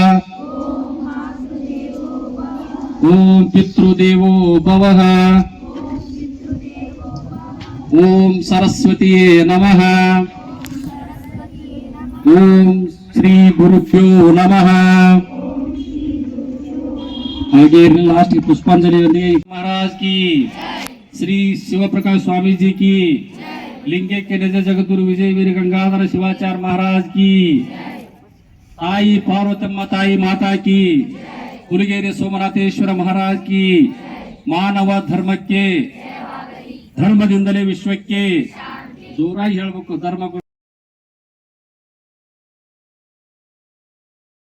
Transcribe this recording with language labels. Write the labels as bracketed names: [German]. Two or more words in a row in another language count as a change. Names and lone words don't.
[Sanskrit] ಓಂ ಪಿತೃದೇವೋ ಭವಃ. ಓಂ ಸರಸ್ವತಿಯೇ ನಮಃ. ಓಂ ಶ್ರೀ ಗುರುಭ್ಯೋ ನಮಃ. [Kannada] ಹಾಗೆ ಲಾಸ್ಟ್ [Hindi] पुष्पांजलि महाराज की, श्री शिवप्रकाश स्वामी जी की, लिंगैक्य निज जगद्गुरु विजय वीर गंगाधर शिवाचार्य महाराज की, ताई पार्वतम्म ताई माता की, ಹುಲಿಗೆರೆ ಸೋಮನಾಥೇಶ್ವರ महाराज की, [Kannada] ಮಾನವ ಧರ್ಮಕ್ಕೆ ಧರ್ಮದಿಂದಲೇ ವಿಶ್ವಕ್ಕೆ ಜೋರಾಗಿ ಹೇಳಬೇಕು ಧರ್ಮ